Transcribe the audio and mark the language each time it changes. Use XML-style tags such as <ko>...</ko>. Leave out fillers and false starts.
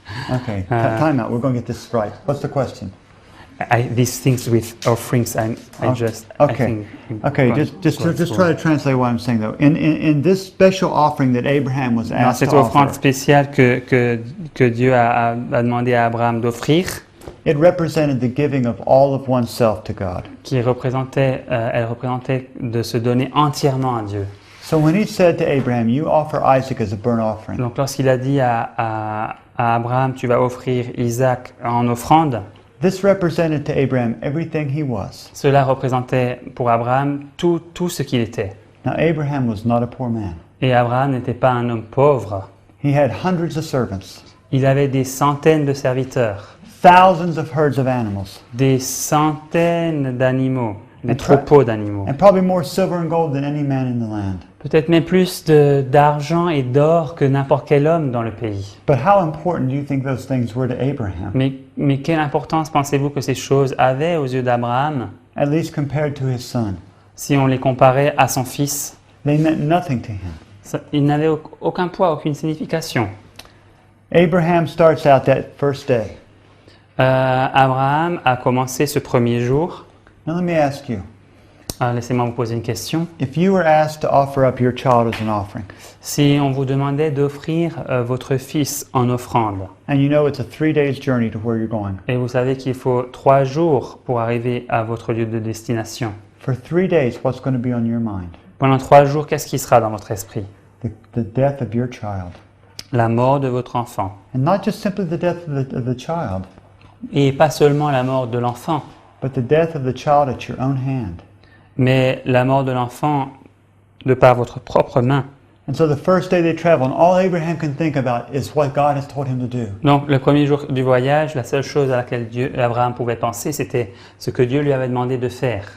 <en>Okay, time out. We're going to get this right. What's the question? These things with offerings, I just. I Okay. think Okay, just try to translate what I'm saying though. In this special offering that Abraham was</en> <fr>Dans</fr> <en>asked</en> <fr>cette</fr> <en>to</en> <fr>offrande</fr> <en>offer,</en> <fr>spéciale que Dieu a demandé à Abraham d'offrir,</fr> <en>it represented the giving of all of oneself to God.</en> <fr>elle représentait de se donner entièrement à Dieu.</fr> <en>So when he said to Abraham, "You offer Isaac as a burnt offering,"</en> <fr>Donc lorsqu'il a dit à Abraham, tu vas offrir Isaac en offrande,</fr> <en>this represented to Abraham everything he was.</en> <fr>cela représentait pour Abraham tout ce qu'il était.</fr> <en>Now Abraham was not a poor man.</en> <fr>Et Abraham n'était pas un homme pauvre.</fr> <en>He had hundreds of servants,</en> <fr>Il avait des centaines de serviteurs,</fr> <en>thousands of herds of animals,</en> <fr>des centaines d'animaux, des</fr> <en>And</en> <fr>troupeaux d'animaux.</fr> <en>and probably more silver and gold than any man in the land.</en> <fr>Peut-être même plus d'argent et d'or que n'importe quel homme dans le pays.</fr> <en>But how important do you think those things were to Abraham?</en> <fr>Mais quelle importance pensez-vous que ces choses avaient aux yeux d'Abraham</fr> <en>At least compared to his son.</en> <fr>si on les comparait à son fils?</fr> <en>They meant nothing to him.</en> <fr>Il n'avait aucun poids, aucune signification.</fr> <en>Abraham starts out that first day.</en> <fr>Abraham a commencé ce premier jour.</fr> <en>Now let me ask you,</en> <fr>Laissez-moi vous poser une question.</fr> <en>if you were asked to offer up your child as an offering,</en> <fr>Si on vous demandait d'offrir votre fils en offrande,</fr> <en>and you know it's a 3 days journey to where you're going,</en> <fr>et vous savez qu'il faut 3 jours pour arriver à votre lieu de destination,</fr> <en>for 3 days, what's going to be on your mind?</en> <fr>pendant 3 jours, qu'est-ce qui sera dans votre esprit?</fr> <en>The death of your child.</en> <fr>La mort de votre enfant.</fr> <en>And not just simply the death of the child,</en> <fr>Et pas seulement la mort de l'enfant,</fr> <en>but the death of the child at your own hand.</en> <fr>mais la mort de l'enfant de par votre propre main.</fr> <en>And so the first day they travel, and all Abraham can think about is what God has told him to do.</en> <fr>Donc le premier jour du voyage, la seule chose à laquelle Abraham pouvait penser, c'était ce que Dieu lui avait demandé de faire.</fr>